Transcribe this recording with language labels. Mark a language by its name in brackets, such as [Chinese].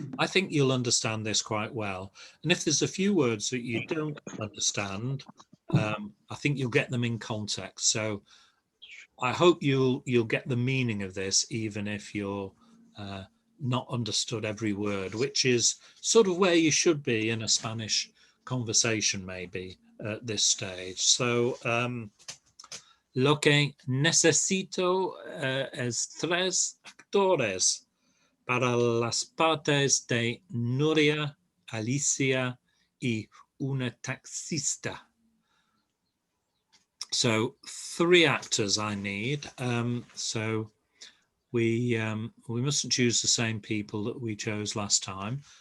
[English] I think you'll understand this quite well, and if there's a few words that you don't understand, I think you'll get them in context. So I hope you'll get the meaning of this, even if you're not understood every word, which is sort of where you should be in a Spanish conversation, maybe at this stage. [Spanish] So lo que necesito es 3 actores para las partes de Nuria, Alicia y una taxista. [English] So 3 actors I need. So we mustn't choose the same people that we chose last time.